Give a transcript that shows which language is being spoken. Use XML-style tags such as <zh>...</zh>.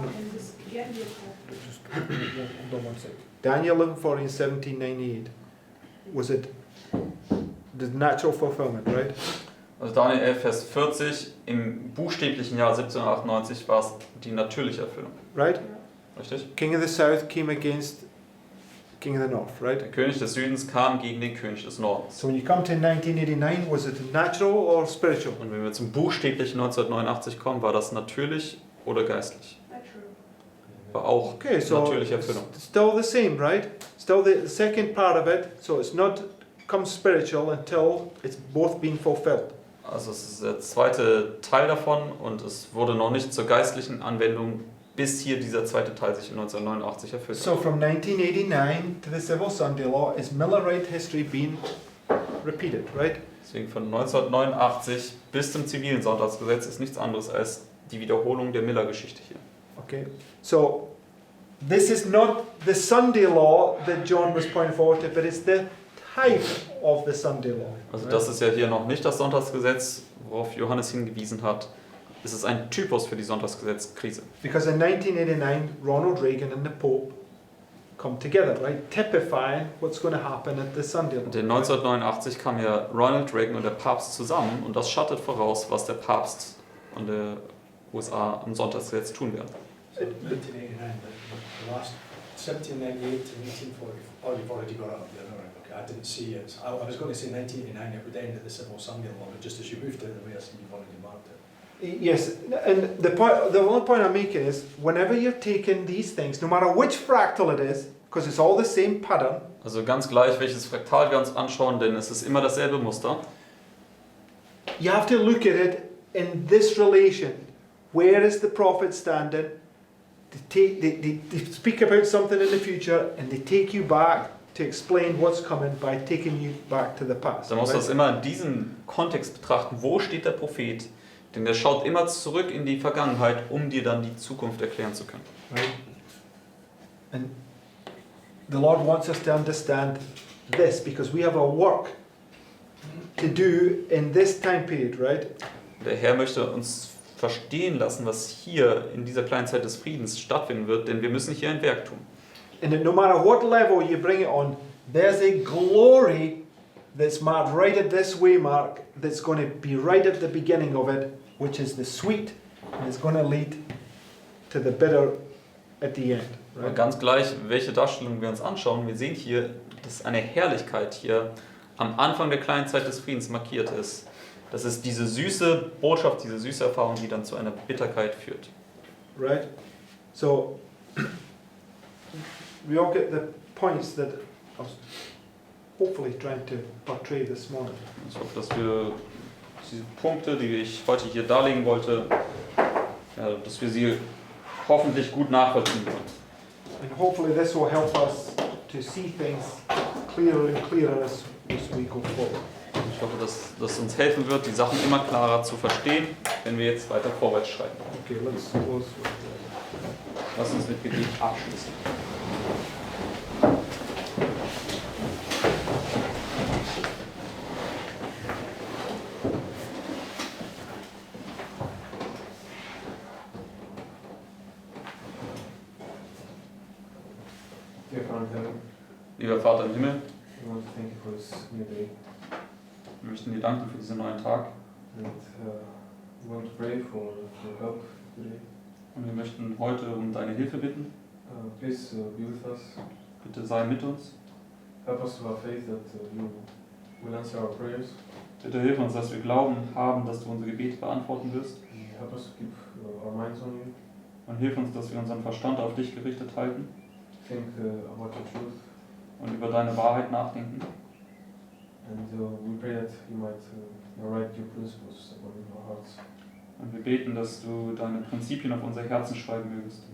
<en>how can this again be a type? Just hold on one second. Daniel 11:40 and 1798. Was it the natural fulfillment, right?</en> <de>Also Daniel 11, Vers 40, im buchstäblichen Jahr 1798 war es die natürliche Erfüllung.</de> <en>Right? Yeah.</en> <de>Richtig?</de> <en>King of the South came against King of the North, right?</en> <de>Der König des Südens kam gegen den König des Nordens.</de> <en>So when you come to 1989, was it natural or spiritual?</en> <de>Und wenn wir zum buchstäblichen 1989 kommen, war das natürlich oder geistlich.</de> <en>Natural.</en> <de>War auch</de> <en>Okay, so</en> <de>natürliche</de> <en>it's</en> <de>Erfüllung.</de> <en>still the same, right? Still the second part of it. So it's not come spiritual until it's both been fulfilled.</en> <de>Also es ist der zweite Teil davon und es wurde noch nicht zur geistlichen Anwendung, bis hier dieser zweite Teil sich in 1989 erfüllt hat.</de> <en>So from 1989 to the Civil Sunday Law is Millerite history being repeated, right?</en> <de>Deswegen von 1989 bis zum zivilen Sonntagsgesetz ist nichts anderes als die Wiederholung der Miller-Geschichte hier.</de> <en>Okay. So this is not the Sunday Law that John was pointing forward to, but it's the type of the Sunday Law.</en> <de>Also</de> <en>right?</en> <de>das ist ja hier noch nicht das Sonntagsgesetz, worauf Johannes hingewiesen hat. Es ist ein Typus für die Sonntagsgesetzkrise.</de> <en>Because in 1989, Ronald Reagan and the Pope come together, right? Typifying what's going to happen at the Sunday Law.</en> <de>Und in 1989 kamen ja Ronald Reagan und der Papst zusammen und das schattet voraus, was der Papst und der USA am Sonntagsgesetz tun werden.</de> <en>So 1989, the last 1798 to 1840. Oh, you've already got it up there, all right, okay. I didn't see it. I was going to say 1989, it would end at the Civil Sunday Law, but just as you moved it away, I see you've already marked it. Yes, and the only point I'm making is whenever you're taking these things, no matter which fractal it is, because it's all the same pattern,</en> <de>Also ganz gleich, welches Fraktal wir uns anschauen, denn es ist immer dasselbe Muster.</de> <en>you have to look at it in this relation. Where is the prophet standing? They speak about something in the future and they take you back to explain what's coming by taking you back to the past.</en> <de>Da muss</de> <en>right?</en> <de>das immer in diesem Kontext betrachten. Wo steht der Prophet? Denn der schaut immer zurück in die Vergangenheit, um dir dann die Zukunft erklären zu können.</de> <en>Right? And the Lord wants us to understand this because we have a work to do in this time period, right?</en> <de>Der Herr möchte uns verstehen lassen, was hier in dieser kleinen Zeit des Friedens stattfinden wird, denn wir müssen hier ein Werk tun.</de> <en>And that no matter what level you bring it on, there's a glory that's marked right at this way mark that's going to be right at the beginning of it, which is the sweet, and it's going to lead to the bitter at the end.</en> <de>Aber</de> <en>Right?</en> <de>ganz gleich, welche Darstellung wir uns anschauen, wir sehen hier, dass eine Herrlichkeit hier am Anfang der kleinen Zeit des Friedens markiert ist. Das ist diese süße Botschaft, diese süße Erfahrung, die dann zu einer Bitterkeit führt.</de> <en>Right? So, we all get the points that I was hopefully trying to portray this morning.</en> <de>Ich hoffe, dass wir diese Punkte, die ich heute hier darlegen wollte, ja, dass wir sie hoffentlich gut nachvollziehen können.</de> <en>And hopefully this will help us to see things clearer and clearer as we go forward.</en> <de>Ich hoffe, dass das uns helfen wird, die Sachen immer klarer zu verstehen, wenn wir jetzt weiter vorwärts schreiten.</de> <en>Okay, let's close with that.</en> <de>Lass uns mit Gebet abschließen. Lieber Vater im Himmel,</de> <en>we want to thank you for this new day.</en> <de>wir möchten dir danken für diesen neuen Tag</de> <en>And we want to pray for help today.</en> <de>und wir möchten heute um deine Hilfe bitten.</de> <en>Please be with us.</en> <de>Bitte sei mit uns.</de> <en>Help us to have faith that you will answer our prayers.</en> <de>Bitte hilf uns, dass wir Glauben haben, dass du unsere Gebete beantworten wirst.</de> <en>Help us to keep our minds on you.</en> <de>Und hilf uns, dass wir unseren Verstand auf dich gerichtet halten</de> <en>Think about your truth.</en> <de>und über deine Wahrheit nachdenken.</de> <en>And we pray that you might write your principles upon our hearts.</en> <de>Und wir beten, dass du deine Prinzipien auf unser Herzen schreiben mögest.</de>